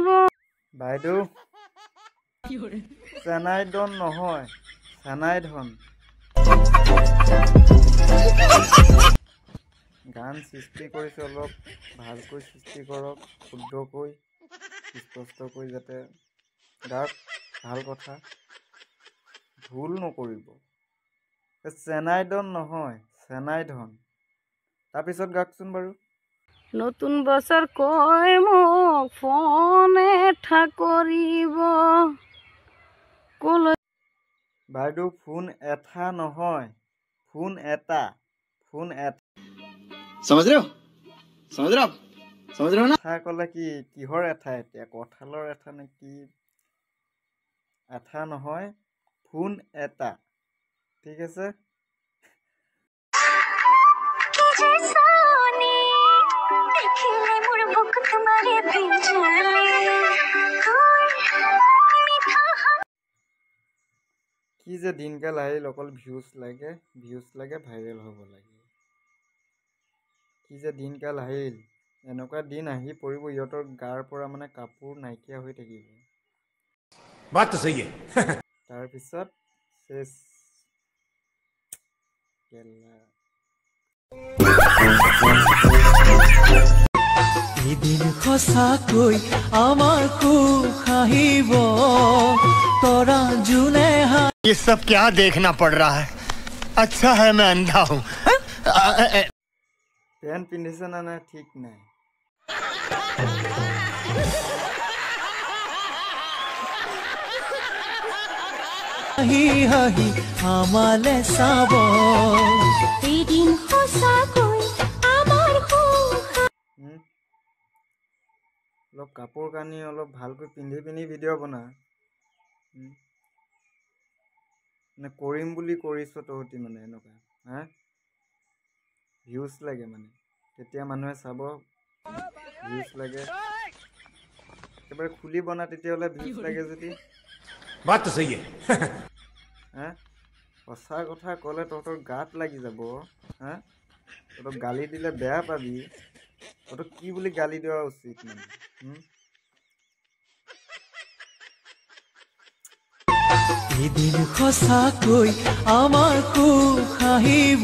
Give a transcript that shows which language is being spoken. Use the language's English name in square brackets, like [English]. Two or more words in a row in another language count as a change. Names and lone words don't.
[Assamese] বাইদেউ চেনাই ধন নহয় চেনাই ধন গান সৃষ্টি কৰিছে অলপ ভালকৈ সৃষ্টি কৰক শুদ্ধকৈ স্পষ্টকৈ যাতে গাত ভাল কথা ভুল নকৰিব চেনাই ধন নহয় চেনাই ধন তাৰপিছত গাওকচোন বাৰু নতুন বছৰ কৈ মোক ফোন এটা কৰিব কলৈ বাইদেউ ফোন এটা নহয় ফোন এটা [Hindi] समझ रहे हो ना [Assamese] এঠা ক'লে কি কিহৰ এঠা এতিয়া কঁঠালৰ এঠা নে কি এঠা নহয় ফোন এটা ঠিক আছে কি যে দিনকাল আহিল অকল ভিউজ লাগে ভাইৰেল হ'ব লাগে কি যে দিনকাল আহিল এনেকুৱা দিন আহি পৰিব ইহঁতৰ গাৰ পৰা মানে কাপোৰ নাইকিয়া হৈ থাকিব [Hindi] बात तो सही है [Assamese] তাৰপিছত শেষ এদিন সঁচাকৈ আমাৰ সুখ আহিব তৰা জোনে [Hindi] ये सब क्या देखना पड़ रहा है अच्छा है मैं अंधा हूँ [Assamese] পেণ্ট পিন্ধিছে নে নাই ঠিক নাই হাঁহি হাঁহি আমালে চাব এদিন সঁচাকৈ আমাৰ সুখ অলপ কাপোৰ কানি অলপ ভালকৈ পিন্ধি ভিডিঅ' বনা মানে কৰিম বুলি কৰিছ তহঁতি মানে এনেকুৱা হা ভিউজ লাগে মানে তেতিয়া মানুহে চাব ভিউজ লাগে একেবাৰে খুলি বনা তেতিয়াহ'লে ভিউজ লাগে যদি [Hindi] बात तो सही है [Assamese] হা সঁচা কথা ক'লে তহঁতৰ গাত লাগি যাব হা তহঁতক গালি দিলে বেয়া পাবি তহঁতক কি বুলি গালি দিয়া উচিত মানে এদিন সঁচাকৈ আমাৰ সুখ আহিব